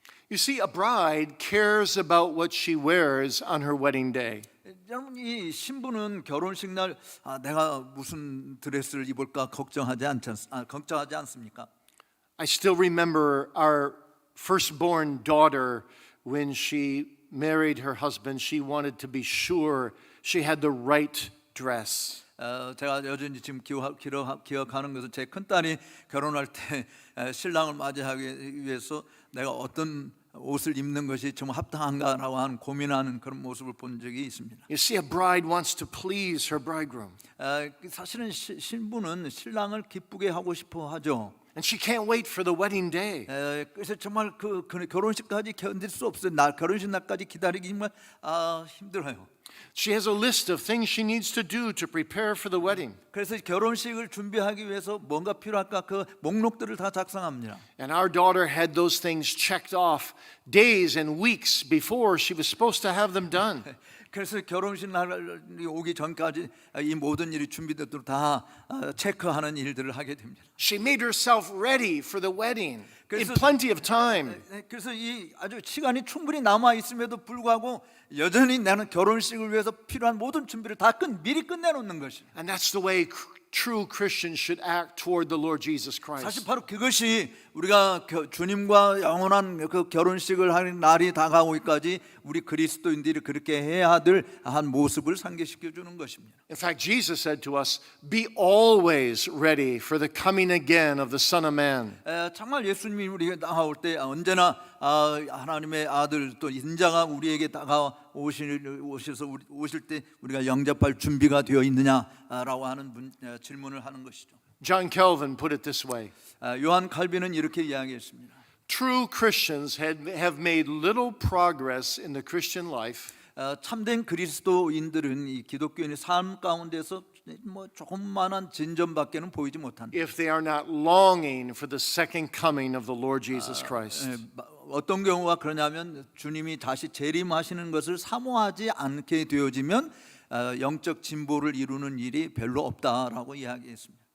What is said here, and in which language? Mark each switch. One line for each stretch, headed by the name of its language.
English: You see, a bride cares about what she wears on her wedding day.
Korean: 여러분 이 신부는 결혼식 날 내가 무슨 드레스를 입을까 걱정하지 않습니까?
English: I still remember our firstborn daughter when she married her husband. She wanted to be sure she had the right dress.
Korean: 제가 여전히 지금 기억하는 것은 제 큰딸이 결혼할 때 신랑을 맞이하기 위해서 내가 어떤 옷을 입는 것이 좀 합당한가라고 하는 고민하는 그런 모습을 본 적이 있습니다.
English: You see, a bride wants to please her bridegroom.
Korean: 사실은 신부는 신랑을 기쁘게 하고 싶어 하죠.
English: And she can't wait for the wedding day.
Korean: 그래서 정말 그 결혼식까지 견딜 수 없어요. 결혼식 날까지 기다리기 정말 힘들어요.
English: She has a list of things she needs to do to prepare for the wedding.
Korean: 그래서 결혼식을 준비하기 위해서 뭔가 필요할까 그 목록들을 다 작성합니다.
English: And our daughter had those things checked off days and weeks before she was supposed to have them done.
Korean: 그래서 결혼식 날이 오기 전까지 이 모든 일이 준비되도록 다 체크하는 일들을 하게 됩니다.
English: She made herself ready for the wedding in
Korean: 그래서-
English: plenty of time.
Korean: 그래서 이 아주 시간이 충분히 남아 있음에도 불구하고 여전히 나는 결혼식을 위해서 필요한 모든 준비를 다 미리 끝내놓는 것이.
English: And that's the way true Christians should act toward the Lord Jesus
Korean: 사실
English: Christ.
Korean: 바로 그것이 우리가 주님과 영원한 그 결혼식을 하는 날이 다가오기까지 우리 그리스도인들이 그렇게 해야 될 한 모습을 상기시켜 주는 것입니다.
English: In fact, Jesus said to us, "Be always ready for the coming again of the Son of Man."
Korean: 정말 예수님이 우리에게 나올 때 언제나 하나님의 아들 또 인자가 우리에게 오셔서 오실 때 우리가 영접할 준비가 되어 있느냐라고 하는 질문을 하는 것이죠.
English: John Calvin put it this way.
Korean: 요한 칼빈은 이렇게 이야기했습니다.
English: True Christians have made little progress in the Christian life
Korean: 참된 그리스도인들은 이 기독교인의 삶 가운데서 뭐 조금만한 진전밖에는 보이지 못한다.
English: if they are not longing for the second coming of the Lord Jesus Christ.
Korean: 어떤 경우가 그러냐면 주님이 다시 재림하시는 것을 사모하지 않게 되어지면 영적 진보를 이루는 일이 별로 없다라고 이야기했습니다.